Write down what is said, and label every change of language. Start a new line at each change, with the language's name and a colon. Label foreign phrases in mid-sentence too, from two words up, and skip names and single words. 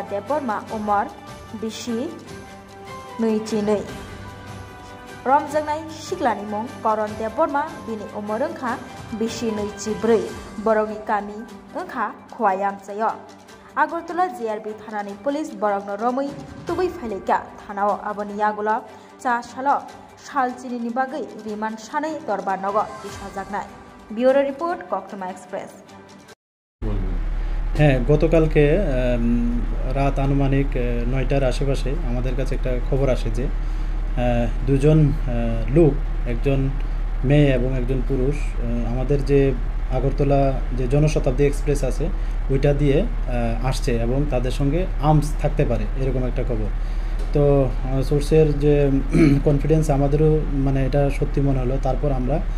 Kok Borok: Deborma Umar Bishi Nuichinei romjaknai siklani mung Koron Deborma bini umar wngkha Bishi Nuichibrui borokni kami wngkha Khwayam chayo Agartala GRP Thanani Police Borokno Romui Tubui Phailika Thanao Aboni Yagola Cha Salo Shalchini ni bagai Riman Sanai Dorbar Nogo Isajaknai
English: Bureau Report
Kok Borok: Koktoma Express
Bangla: হ্যাঁ গতকালকে রাত আনুমানিক ৯টার আশেপাশে আমাদের কাছে একটা খবর আসে যে দুজন লোক একজন মেয়ে এবং একজন পুরুষ আমাদের যে আগরতলা যে জনশতাব্দী এক্সপ্রেস আছে ওইটা দিয়ে আসছে এবং তাদের সঙ্গে আর্মস থাকতে পারে এরকম একটা খবর তো সোর্সের যে কনফিডেন্স আমাদেরও মানে এটা সত্যি মনে হলো তারপর আমরা